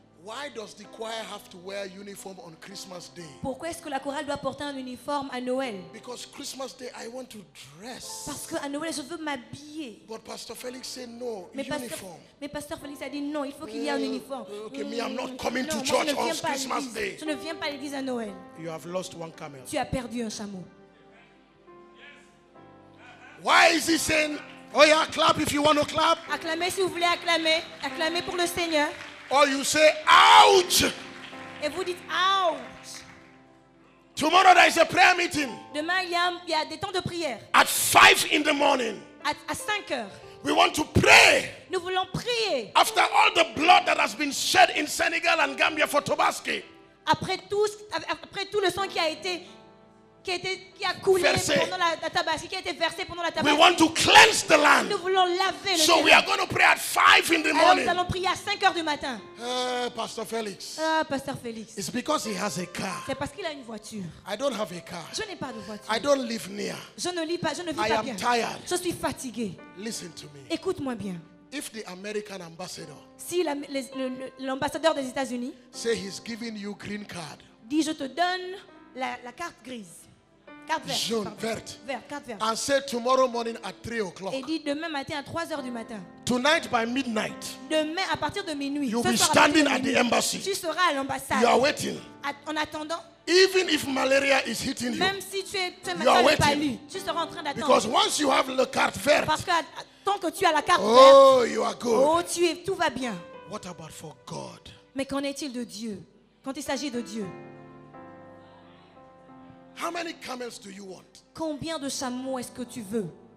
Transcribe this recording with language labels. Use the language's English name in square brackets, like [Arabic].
[English] Why does the choir have to wear uniform on Christmas Day? [French] Pourquoi est-ce que la chorale doit porter un uniforme à Noël? [English] Because Christmas Day I want to dress. [French] Parce qu'à Noël, je veux m'habiller. [English] But Pastor Felix said no, [French] Mais [English] uniform. [French] Pasteur Félix a dit non, il faut qu'il y ait un uniforme. [English] Okay, me, I'm not coming to [French] Non, moi, [English] church [French] je ne [English] on [French] viens pas à [English] Christmas [French] l'église. [English] Day. [French] Je ne viens pas à l'église à Noël. [English] You have lost one camel. [French] Tu as perdu un chameau. [English] Why is he saying, oh yeah, clap if you want to clap? [French] Acclamez si vous voulez acclamer. Acclamez pour le Seigneur. [English] Or you say, ouch! [French] Et vous dites ouch. [English] Tomorrow there is a prayer meeting [French] Demain, il y a des temps de prière. [English] at 5 in the morning. [French] À 5 heures. [English] We want to pray. [French] Nous voulons prier. [English] After all the blood that has been shed in Senegal and Gambia for Tobaski, [French] Après tout le sang qui a coulé Versé. pendant la Tabaski, qui a été versé pendant la [English] we [French] Tabaski. [English] want to cleanse the land. [French] Nous voulons laver le [English] So we [French] terrain. [English] are going to pray at 5 in the [French] Alors nous [English] morning. [French] allons prier à 5 heures du matin. [English] Pastor Felix, [French] Ah, Pasteur Félix. [English] it's because he has a car. [French] C'est parce qu'il a une voiture. [English] I don't have a car. [French] Je n'ai pas de voiture. [English] I don't live near. [French] Je ne vis pas [English] I am [French] bien. [English] tired. [French] Je suis fatigué. [English] Listen to me. [French] Écoute-moi bien. [English] If the American ambassador [French] Si l'ambassadeur des États-Unis [English] say he's giving you green card, [French] dit je te donne la carte grise, carte verte, jaune, pardon. verte, Carte verte, [English] and say tomorrow morning at 3 o'clock, [French] et dit demain matin à 3 heures du matin, [English] tonight by midnight, [French] demain à partir de minuit, [English] you'll [French] ce [English] be [French] soir à partir [English] standing [French] de [English] at the [French] minuit, [English] embassy. [French] tu seras à l'ambassade. [English] You are waiting. [French] En attendant, [English] Even if malaria is hitting you, [French] même si tu es [English] You are [French] malade [English] waiting. [French] palu, tu seras en train [English] because [French] d'attendre. [English] once you have the card vert, [French] Parce que tant que tu as la carte verte, [English] oh, you are good. [French] oh, tout va bien. [English] What about for God? [French] Mais qu'en est-il de Dieu? Quand il s'agit de Dieu, [English] How many camels do you want? [French] combien de chameaux est-ce que tu veux?